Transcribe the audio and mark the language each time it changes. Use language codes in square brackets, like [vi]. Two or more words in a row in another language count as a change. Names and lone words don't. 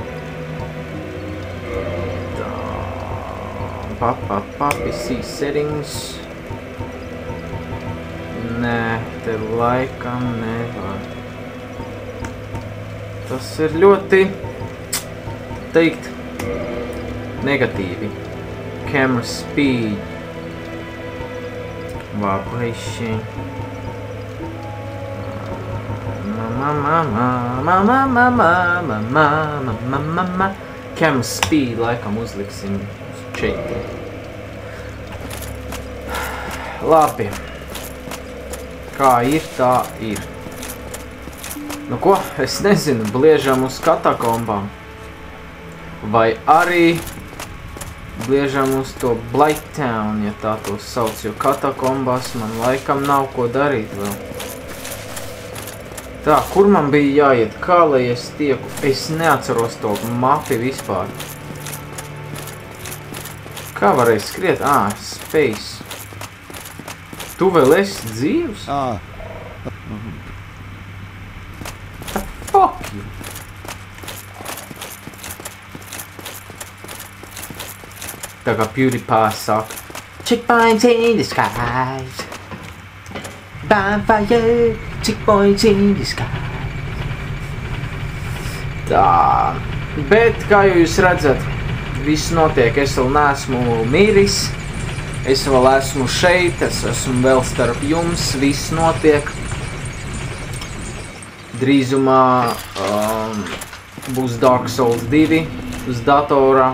[en] PC settings. [lv] Nē, te laikam nevar. Tas ir ļoti, teikt, negatīvi. [en] Camera speed. Vibration. Camera speed [lv] laikam uzliksim. Labi. Kā ir, tā ir. Nu ko, es nezinu, bliežam uz katakombām. Vai arī bliežam uz to Blighttown, ja tā to sauc, jo katakombās man laikam nav ko darīt vēl. Tā, kur man bija jāiet, kā lai es tieku? Es neatceros to mapi vispār. Kā varēja skriet? Space. Tu vēl esi dzīvs? [en] The fuck you? [lv] Tā kā PewDiePie saka. [en] Checkpoints in the skies. Bonfire, checkpoints in the skies. [lv] Tā. Bet, kā jūs redzat, viss notiek, es vēl neesmu miris, es vēl esmu šeit, es esmu vēl starp jums, viss notiek. Drīzumā būs Dark Souls 2 uz datorā.